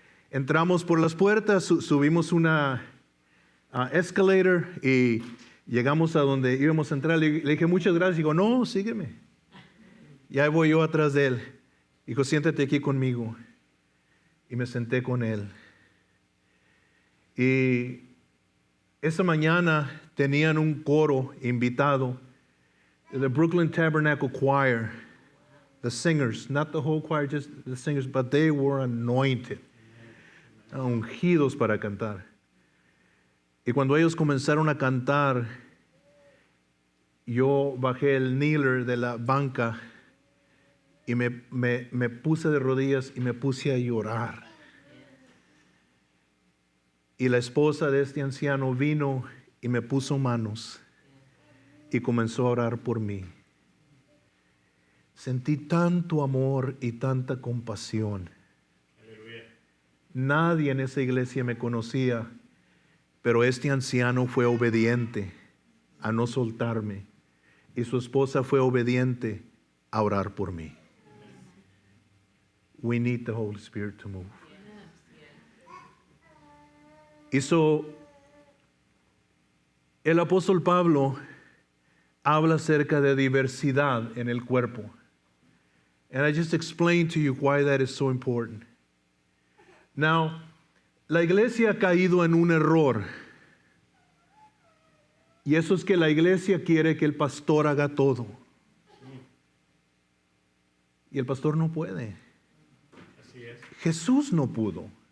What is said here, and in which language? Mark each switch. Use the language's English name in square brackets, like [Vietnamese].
[Spanish] Entramos por las puertas, subimos una escalator y llegamos a donde íbamos a entrar. Le dije, muchas gracias. Digo, no, sígueme. Y ahí voy yo atrás de él. Dijo, siéntate aquí conmigo. Y me senté con él. Y esa mañana tenían un coro invitado. [English] The Brooklyn Tabernacle Choir. The singers, not the whole choir, just the singers, but they were anointed. [Spanish] Ungidos para cantar. Y cuando ellos comenzaron a cantar, yo bajé el kneeler de la banca y me puse de rodillas y me puse a llorar. Y la esposa de este anciano vino y me puso manos y comenzó a orar por mí. Sentí tanto amor y tanta compasión. Nadie en esa iglesia me conocía, pero este anciano fue obediente a no soltarme y su esposa fue obediente a orar por mí. [English] We need the Holy Spirit to move. [Spanish] Hizo el apóstol Pablo habla acerca de diversidad en el cuerpo. [English] And I just explained to you why that is so important. [Spanish] Now, la iglesia ha caído en un error. Y eso es que la iglesia quiere que el pastor haga todo. Y el pastor no puede. Así es. Jesús no pudo.